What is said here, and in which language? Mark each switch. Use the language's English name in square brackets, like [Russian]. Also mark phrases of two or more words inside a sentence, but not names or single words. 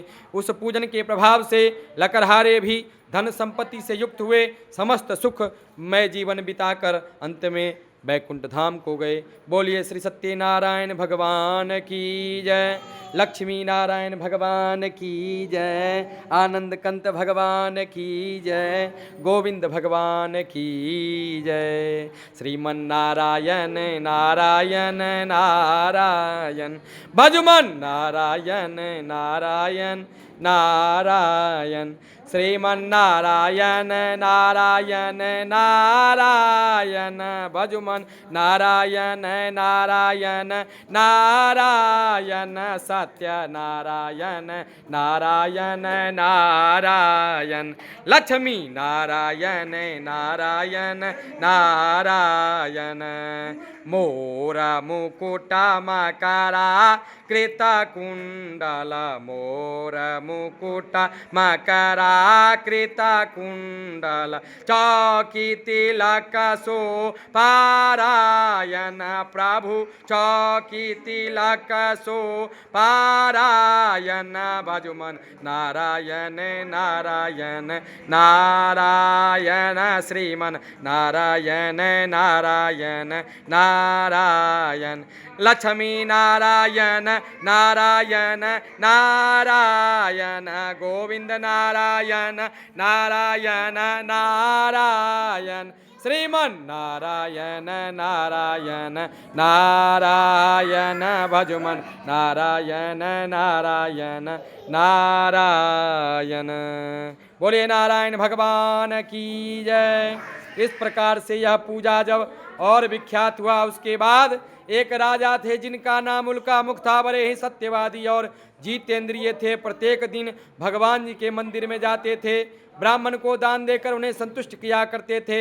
[Hindi] उस पूजन के प्रभाव से लकड़हारे भी धन संपत्ति से युक्त हुए, समस्त सुखमय जीवन बिताकर अंत में बैकुंठ धाम को गए। बोलिए श्री सत्यनारायण भगवान की जय, लक्ष्मी नारायण भगवान की जय, आनंद कंत भगवान की जय, गोविंद भगवान की जय। श्रीमन्नारायण नारायण नारायण, भजमन नारायण नारायण नारायण, श्रीमन्नारायण नारायण नारायण, भजमन नारायण नारायण नारायण, सत्य नारायण नारायण नारायण, लक्ष्मी नारायण नारायण नारायण। मोर मुकुट मकरा कृत कुंडल, मोर मुकुट मकरा कृत कुंडल, चौकी तिलक सो पारायण प्रभु, चौकी तिलक सो पारायण, भजमन नारायण नारायण नारायण, श्रीमन नारायण नारायण नारायण, लक्ष्मी नारायण नारायण नारायण, गोविंद नारायण नारायण नारायण, श्रीमन नारायण नारायण नारायण, भजमन नारायण नारायण नारायण। बोले नारायण भगवान की जय। इस प्रकार से यह पूजा जब और विख्यात हुआ, उसके बाद एक राजा थे जिनका नाम उल्का मुख था, बड़े ही सत्यवादी और जीतेंद्रिय थे। प्रत्येक दिन भगवान जी के मंदिर में जाते थे, ब्राह्मण को दान देकर उन्हें संतुष्ट किया करते थे।